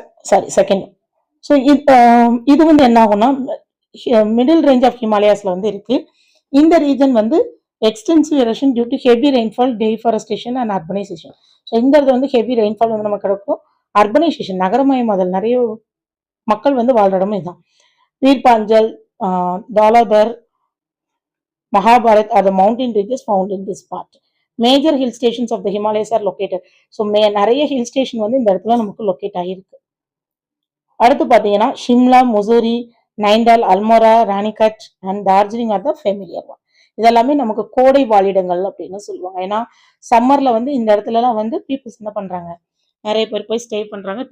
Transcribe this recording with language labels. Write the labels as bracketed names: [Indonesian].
[Tamil] Sorry second. So இது வந்து என்ன ஆகும்னா மிடில் ரேஞ்ச் ஆஃப் ஹிமாலயாஸ்ல வந்து இருக்கு. [English] இந்த ரீஜன் வந்து extensive erosion due to heavy rainfall, deforestation and urbanisation. [Tamil] So இந்த இடத்துல வந்து ஹெவி ரெயின்ஃபால் வந்து நமக்கு கிடைக்கும். அர்பனைசேஷன் நகரமயமாதல், நிறைய மக்கள் வந்து வாழ்ற இடமும் இதுதான். [English] Pir Panjal, Dhauladhar, Mahabharat are the mountain ranges found in this part. Major hill stations of the Himalayas are located. [Tamil] So நிறைய ஹில் ஸ்டேஷன் வந்து இந்த இடத்துல நமக்கு லொக்கேட் ஆகிருக்கு. அடுத்து பாத்தீங்கன்னா Shimla, Mussoorie, நைண்டால், Almora, Ranikhet and Darjeeling [English] Are the familiar one. [Tamil] இதெல்லாமே நமக்கு கோடை வாழிடங்கள் அப்படின்னு சொல்லுவாங்க. ஏன்னா சம்மர்ல வந்து இந்த இடத்துல எல்லாம் வந்து பீப்புள்ஸ் என்ன பண்றாங்க, நிறைய பேர் போய் ஸ்டே பண்றாங்க.